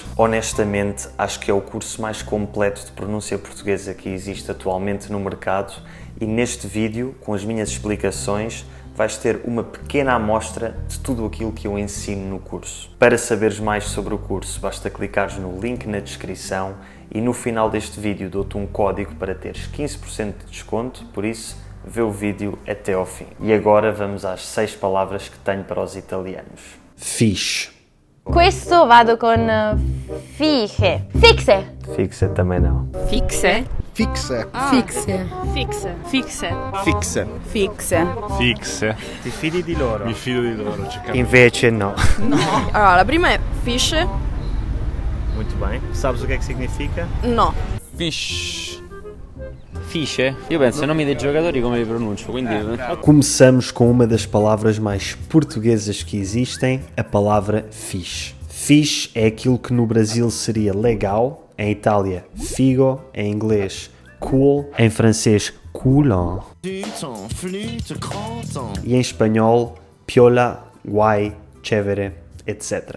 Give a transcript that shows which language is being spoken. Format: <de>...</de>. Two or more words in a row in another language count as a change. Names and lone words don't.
<pt>Honestamente, acho que é o curso mais completo de pronúncia portuguesa que existe atualmente no mercado e neste vídeo, com as minhas explicações, vais ter uma pequena amostra de tudo aquilo que eu ensino no curso. Para saberes mais sobre o curso, basta clicares no link na descrição e no final deste vídeo dou-te um código para teres 15% de desconto, por isso, vê o vídeo até ao fim. E agora vamos às 6 palavras que tenho para os italianos. Fixe.</pt> <it>Questo vado con fiche. Fixe.</it> <pt>Fixe também não. Fixe. Fixe. Fixe. Fixe. Fixe. Fixe. Fixe. Fixe.</pt> <it>Ti fidi di loro? Mi fido di loro, ci capisco. Invece no. Allora, la prima è fish.</it> <pt>Muito bem. Sabes o que é que significa?</pt> <it>No. Fish. Fiche? Io penso ai nomi dei giocatori come li pronuncio, quindi...</it> <pt>Começamos com uma das palavras mais portuguesas que existem, a palavra fixe. Fixe é aquilo que no Brasil seria legal, em Itália figo, em inglês cool, em francês coulon e em espanhol piola, guai, chévere, etc.</pt>